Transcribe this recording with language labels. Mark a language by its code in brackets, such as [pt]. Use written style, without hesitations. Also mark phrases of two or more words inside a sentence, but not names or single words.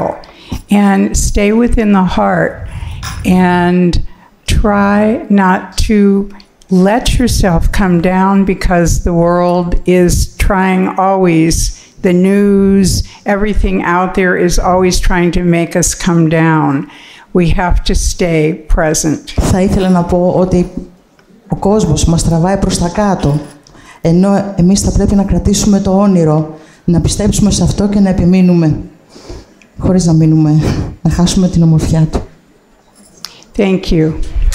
[en] And stay within the heart, and try not to let yourself come down, because the world is trying always. The news, everything out there is always trying to make us come down. We have to stay present. [el] Θα ήθελα να πω ότι ο κόσμος μας τραβάει προς τα κάτω, ενώ εμείς θα πρέπει να κρατήσουμε το όνειρο, να πιστέψουμε σε αυτό και να επιμείνουμε, χωρίς να χάσουμε την ομορφιά του. [en] Thank you.